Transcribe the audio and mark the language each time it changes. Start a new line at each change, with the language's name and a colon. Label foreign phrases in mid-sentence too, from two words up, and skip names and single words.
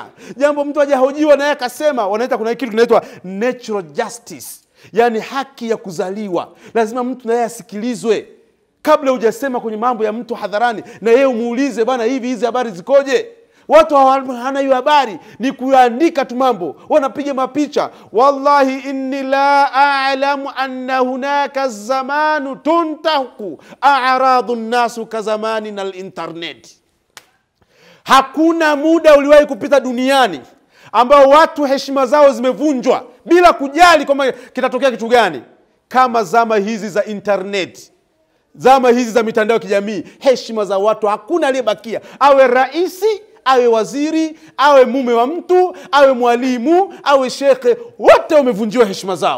Swahili: Jambo mtu hajahojiwa naye akasema, wanaita kuna kitu kinaitwa
English: natural justice.
Swahili: Yani haki ya kuzaliwa. Lazima mtu naye asikilizwe. Kabla hujasema kwenye mambo ya mtu hadharani, na yeye umuulize bana, hizi habari zikoje? Watu hawana hiyo habari, ni kuandika tu mambo, wanapiga mapicha.
Arabic: والله إني لأعلم أن هناك زمان تنتهك أعراض الناس كزماننا الإنترنت.
Swahili: Hakuna muda uliwahi kupita duniani ambao watu heshima zao zimevunjwa bila kujali kama kitatokea kitu gani, kama zama hizi za internet, zama hizi za mitandao ya kijamii. Heshima za watu hakuna aliyebakia, awe raisi, awe waziri, awe mume wa mtu, awe mwalimu, awe shekhe, wote wamevunjiwa heshima zao.